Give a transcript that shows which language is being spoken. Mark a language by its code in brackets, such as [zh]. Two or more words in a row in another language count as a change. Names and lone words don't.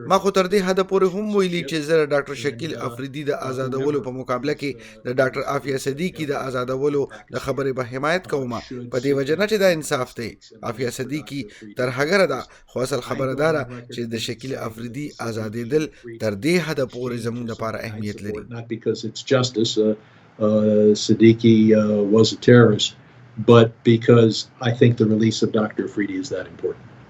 [ps] ما خو تر دې حد پورې هم ویلي چې زه ډاکټر شکیل افریدي د آزادولو په مقابله کې د ډاکټر عافیه صدیقی د آزادولو د خبرې په حمایت کوم، په دې وجه نه چې دا انصاف دی. عافیه صدیقی تر هغه ده، خو اصل خبره ده چې د شکیل افریدي آزادېدل تر دې حد پورې زموږ لپاره اهمیت لري. [en] Siddiqui was a terrorist, but because I think the release of Dr. Afridi is that important.